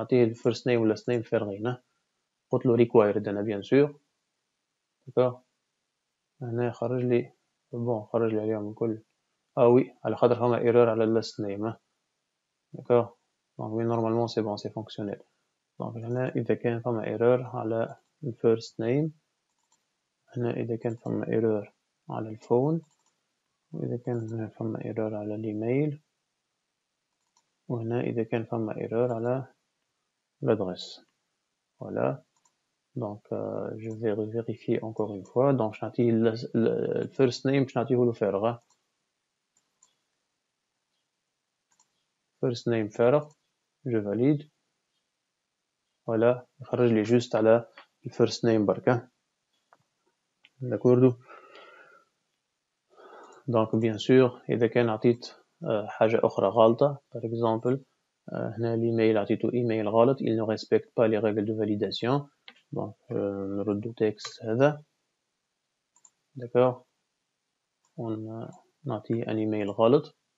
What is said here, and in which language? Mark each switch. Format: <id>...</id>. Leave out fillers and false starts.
<ar>نعطيه الفيرست نيم ولا</ar> <en>last name</en> <ar>فارغين. قلت له required انا</ar> <fr>bien sûr. d'accord.</fr> <ar>هنا خرج لي بون خرج لي عليهم الكل.</ar> <fr>oui</fr> <ar>على خاطر فما erreur على last name.</ar> <fr>d'accord. donc oui normalement c'est bon c'est fonctionnel.</fr> <ar>donc هنا إذا كان فما error على first name. هنا إذا كان فما error على الفون. وإذا كان فما error على الإيميل. وهنا إذا كان فما error على l'adresse.</ar> <fr>voilà. donc je vais vérifier encore une fois. donc je</fr> <ar>نعطيه</ar> <fr>le first name</fr> <ar>باش نعطيه له فارغ.</ar> <en>first name فارغ.</en> <fr>je valide. voilà.</fr> <ar>يخرج لي juste على first name بركة.</ar> <fr>d'accord. donc bien sûr</fr> <ar>إذا كان عطيت حاجة أخرى غلطة</ar> <fr>par exemple هنا l'email</fr> <ar>عطيته ايميل غلط</ar> <fr>il ne respecte pas les règles de validation donc</fr> <ar>نردو</ar> <fr>texte</fr> <ar>هذا</ar> <fr>d'accord</fr> <ar>نعطيه</ar> <fr>un email غلط</fr>